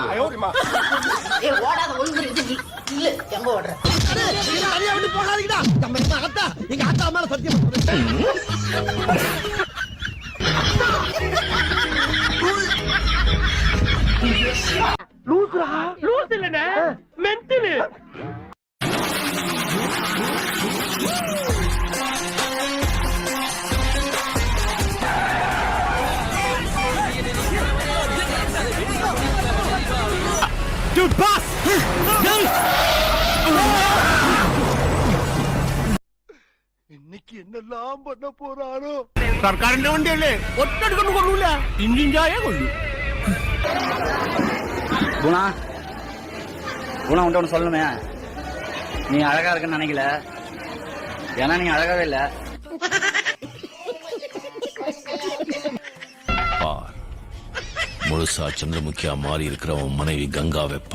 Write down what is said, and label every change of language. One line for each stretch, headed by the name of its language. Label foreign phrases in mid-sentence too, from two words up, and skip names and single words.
Tamil: ஓடாத ஒழுங்கு இல்ல. எங்க ஓடுற? தனியா விட்டு போகாதீங்கடா. நம்ம அத்தா, எங்க அத்தா மேல சத்தியம். லூசுரா? லூசு இல்லனே,
English: மென்டல். Dude, boss!
Tamil: இன்னைக்கு என்னெல்லாம் பண்ண போறாரோ?
Malayalam: സർക്കാരിന്റെ വണ്ടിയല്ലേ, ഒറ്റടുക്കൊണ്ട് കൊള്ളൂല, ഇഞ്ചിൻ ചായ കൊള്ളു.
Tamil: குணா உன்ட்ட ஒன்று சொல்லணுமே. நீ அழகா இருக்குன்னு நினைக்கல, ஏன்னா நீ அழகாவே இல்ல. முழுசா சந்திரமுகியா மாறி இருக்கிற உன் மனைவி கங்கா வெப்பா.